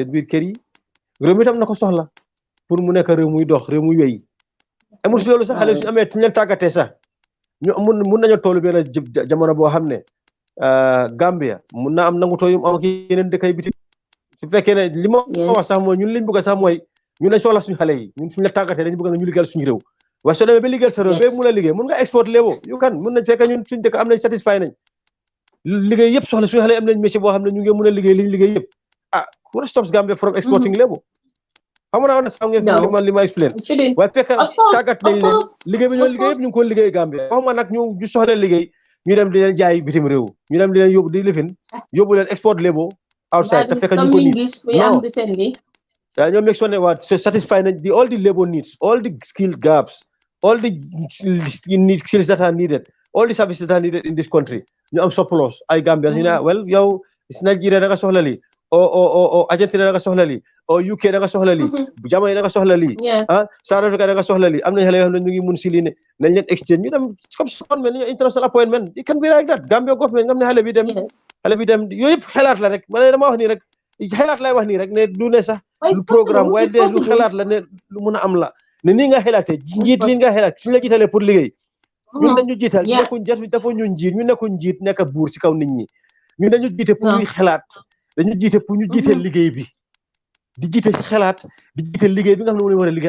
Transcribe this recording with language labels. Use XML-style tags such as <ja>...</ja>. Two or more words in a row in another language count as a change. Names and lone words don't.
<wo>biir kër yi réew mi tam na ko soxla pour mu nekk réew muy dox réew muy wéy amul si loolu sax xale suñu amee suñu leen tàggatee sax ñu mun nañoo toll benn jamono boo xam ne Gambia mun naa am nangutoo yu am ak yeneen dëkk yi biti su fekkee ne li ma wax sax mooy ñun liñ bëgg sax mooy ñun lañ soxla suñu xale yi ñun suñu la tàggatee dañu bëgg na ñu liggéeyal suñu réew waaye soo demee ba liggéeyal sa réew ba</wo> <en>yes</en> <wo>mun a liggéey mun nga export léebo yu kan mun nañ fekk ñun suñ dëkk am nañ satisfy nañ liggéey yëpp soxla suñu xale am nañ métier boo xam ne ñu ngi mun a liggéey li ñu liggéey yëpp</wo> <en>what stops Gambia from exporting léebo</en> <wo>xam nga na sax ngeen li ma explain</wo> <en>shouldn't</en> <wo>waaye fekk</wo> <en>of course</en> <wo>tàggat nañ leen liggéey bi ñoo liggéey yëpp ñu ngi ko liggéey Gambia waxuma nag ñu soxla liggéey ñu dem di leen jaay bitim réew ñu dem di leen yóbbu di lifin yóbbu leen export léebo outside te fekk ñu ko nii non ñoo make sure ne waa satisfy nañ</wo> <en>all the labor needs all the skill gaps all the skills that are needed all the services that are needed in this country</en> <wo>ñu am surplus ay Gambia ñu ne well yow si Nigeria da nga soxla lii o Argentina da nga soxla lii o UK da nga soxla lii Jamaica da nga soxla lii South Africa da nga soxla lii am nañ xale yoo xam ne ñu ngi mun si lii ne nañ leen exchange ñu dem comme appointment</wo> <en>international appointment it can be like that</en> <wo>Gambia government nga xam ne xale bi dem yooyu yëpp xelaat la rek ma ne dama wax nii rek xelaat lay wax nii rek ne du ne sax lu programme waaye de lu xelaat la ne lu mun a am la ne nii nga xelaatee njiit lii nga xelaat suñu la jiitalee pour liggéey ñun dañu jiital nekkuñ jet bi dafa ñu njiit ñu nekkuñ njiit nekk buur si kaw nit ñi ñun dañu jiite pour ñuy xelaat dañu jiite pour ñu jiite liggéey bi di jiite si xelaat di jiite liggéey bi nga xam ne moom lañu war a liggéeyal</wo>